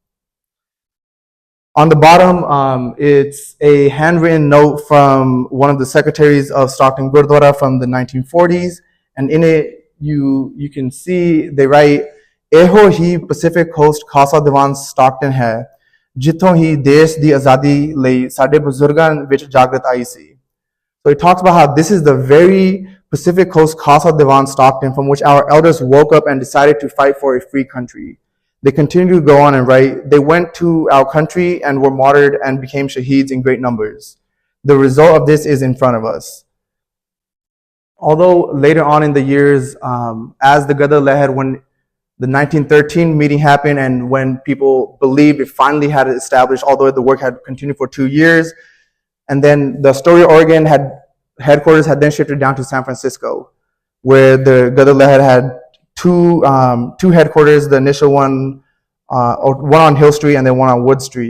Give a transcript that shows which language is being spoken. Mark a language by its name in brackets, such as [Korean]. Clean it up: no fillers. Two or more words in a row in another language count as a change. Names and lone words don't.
[English] On the bottom, it's a handwritten note from one of the secretaries of Stockton Gurdwara from the 1940s, and in it you can see they write, [Punjabi] "ਇਹੋ ਹੀ ਪੈਸੀਫਿਕ ਕੋਸਟ ਖ਼ਾਲਸਾ ਦੀਵਾਨ ਸਟਾਕਟਨ ਹੈ, ਜਿੱਥੋਂ ਹੀ ਦੇਸ਼ ਦੀ ਆਜ਼ਾਦੀ ਲਈ ਸਾਡੇ ਬਜ਼ੁਰਗਾਂ ਵਿੱਚ ਜਾਗ੍ਰਿਤ ਆਈ ਸੀ." [English] So he talks about how this is the very Pacific Coast Khalsa Diwan Stockton from which our elders woke up and decided to fight for a free country. They continue to go on and write, "They went to our country and were martyred and became shaheeds in great numbers. The result of this is in front of us." Although later on in the years, as the Gadar Leher, when the 1913 meeting happened and when people believed it finally had established, although the work had continued for 2 years, and then the Astoria, Oregon headquarters had then shifted down to San Francisco, where the Gadar Leher had two headquarters, the initial one on Hill Street and then one on Wood Street.